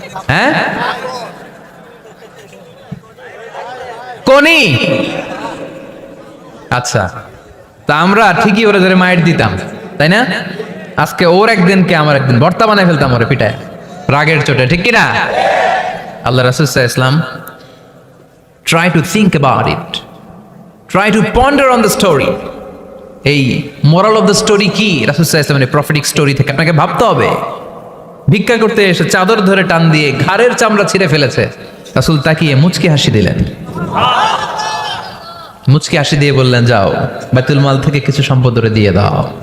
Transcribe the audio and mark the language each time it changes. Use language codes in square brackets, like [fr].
[bn] হ্যাঁ, কোনি? আচ্ছা, তা আমরা ঠিকই ওরে ধরে মাইর দিতাম, তাই না? আজকে ওর একদিন কে আমার একদিন, ভর্তা বানায় ফেলতাম ওরে পিটায় রাগের চোটে, ঠিক কিনা? [en] আল্লাহ রাসূল সাল্লাল্লাহু আলাইহি ওয়াসাল্লাম try to think about it, try to ponder on the story. [bn] এই [en] moral of the story [bn] কি? রাসূল সাল্লাল্লাহু আলাইহি ওয়াসাল্লামের প্রফেটিক স্টোরি থেকে আপনাকে ভাবতে হবে। ভিক্ষা করতে এসে চাদর ধরে টান দিয়ে ঘাড়ের চামড়া ছিঁড়ে ফেলেছে, রাসূল তাকিয়ে মুচকি হাসি দিলেন। মুচকি হাসি দিয়ে বললেন, যাও বাইতুল মাল থেকে কিছু সম্পদ ধরে দিয়ে দাও।